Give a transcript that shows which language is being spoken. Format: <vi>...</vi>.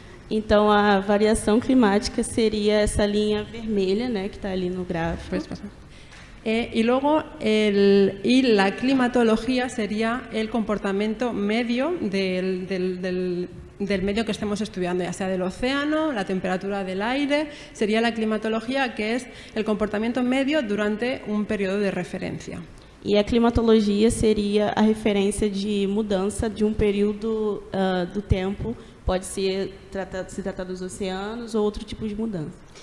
<pt>Então, a variação climática seria essa linha vermelha, né, que está ali no gráfico.</pt> <es>Y luego, la climatología sería el comportamiento medio del medio que estemos estudiando, ya sea del océano, la temperatura del aire, sería la climatología, que es el comportamiento medio durante un periodo de referencia.</es> <pt>E a climatologia seria a referência de mudança de período do tempo, pode se tratar dos oceanos ou outro tipo de mudança.</pt>